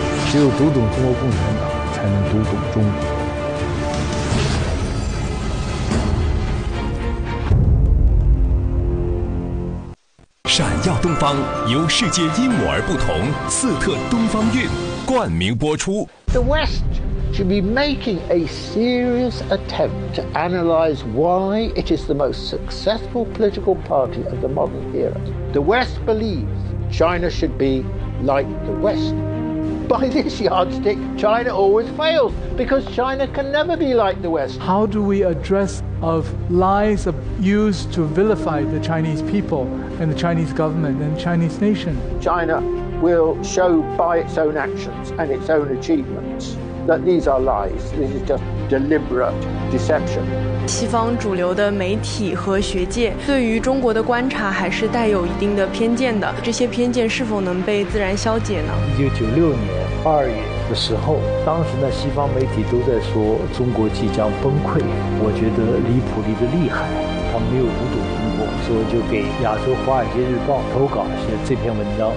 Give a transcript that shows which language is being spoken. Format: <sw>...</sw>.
<zh>只有读懂中国共产党，才能读懂中国。闪耀东方由世界因我而不同四特东方韵冠名播出。</zh> <en>The West should be making a serious attempt to analyze why it is the most successful political party of the modern era. The West believes China should be like the West. By this yardstick, China always fails because China can never be like the West. How do we address of lies used to vilify the Chinese people and the Chinese government and the Chinese nation? China will show by its own actions and its own achievements that these are lies. This is just deliberate deception.</en> <zh>西方主流的媒体和学界对于中国的观察还是带有一定的偏见的，这些偏见是否能被自然消解呢？1996年2月的时候，当时呢西方媒体都在说中国即将崩溃，我觉得离谱离得厉害，他们没有读懂中国，所以就给亚洲华尔街日报投稿写这篇文章。</zh>